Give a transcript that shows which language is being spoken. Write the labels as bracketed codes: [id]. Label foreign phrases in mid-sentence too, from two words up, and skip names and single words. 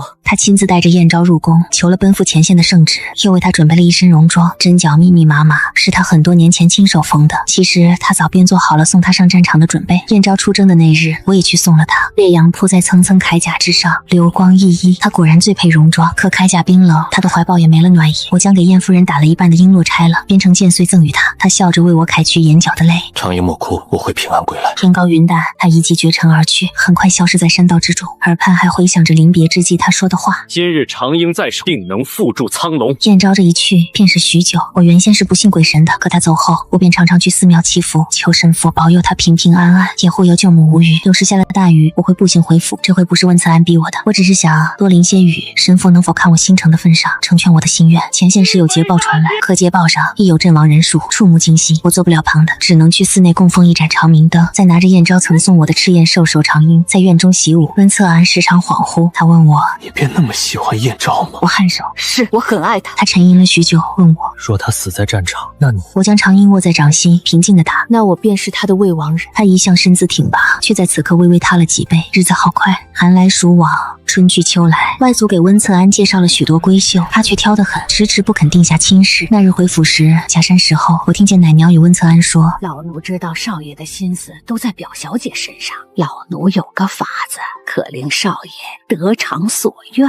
[zh] 他親自帶着燕昭入宮，求了奔赴前線的聖旨，又為他準備了一身戎裝，針腳密密麻麻，是他很多年前親手縫的。其實他早便做好了送他上戰場的準備。燕昭出征的那日，我也去送了他。烈陽鋪在層層鎧甲之上，流光熠熠，他果然最配戎裝。可鎧甲冰冷，他的懷抱也沒了暖意。我將給燕夫人打了一半的瓔珞拆了，編成劍穗贈與他。他笑着為我揩去眼角的淚。長英莫哭，我會平安歸來。天高雲淡，他一騎絕塵而去，很快消失在山道之中。耳畔還回響着臨別之際他說的話： 今日長英在手，定能復築蒼龍。燕昭這一去便是許久。我原先是不信鬼神的，可他走後，我便常常去寺廟祈福，求神佛保佑他平平安安，也護佑舅母無虞。有時下了大雨，我會步行回府。這回不是溫策安逼我的，我只是想多淋些雨，神佛能否看我心誠的份上，成全我的心願。前線時有捷報傳來，可捷報上亦有陣亡人數，觸目驚心。我做不了旁的，只能去寺內供奉一盞長明燈，再拿着燕昭曾送我的赤焰獸首長英，在院中習武。溫策安時常恍惚，他問我： 你便那麼喜歡燕昭嗎？我颔首： 是，我很愛他。他沉吟了許久，問我： 若他死在戰場，那你…… 我將長英握在掌心，平靜地答： 那我便是他的未亡人。他一向身姿挺拔，卻在此刻微微塌了幾倍。日子好快，寒來暑往，春去秋來。外祖給溫策安介紹了許多閨秀，他卻挑得很，遲遲不肯定下親事。那日回府時，下山時候，我聽見奶娘與溫策安說： 老奴知道少爺的心思都在表小姐身上，老奴有個法子，可令少爺得償所願。